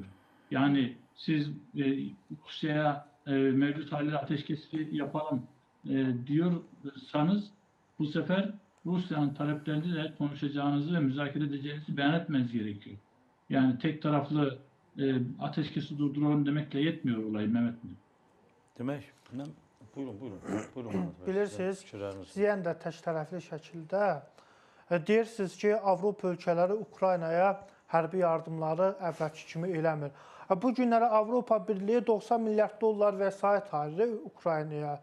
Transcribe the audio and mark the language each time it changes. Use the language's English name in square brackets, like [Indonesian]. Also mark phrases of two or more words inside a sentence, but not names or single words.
[Turkish] Yani siz Rusya'ya mevcut haliyle ateşkesi yapalım diyorsanız bu sefer Rusya'nın taleplerini de konuşacağınızı ve müzakere edeceğinizi beyan etmeniz gerekiyor. Yani tek taraflı ateşkesi durduralım demekle yetmiyor olay Mehmet Bey. [Azerbaijani] Demək, buyurun. Bilirsiniz, Ziyan da tək tərəfli şəkildə deyirsiniz ki, Avropa ölkələri Ukraynaya hərbi yardımları əvvəlki kimi eləmir. Bu günləri Avropa Birliyi 90 milyard dollar vəsait ayırır Ukraynaya.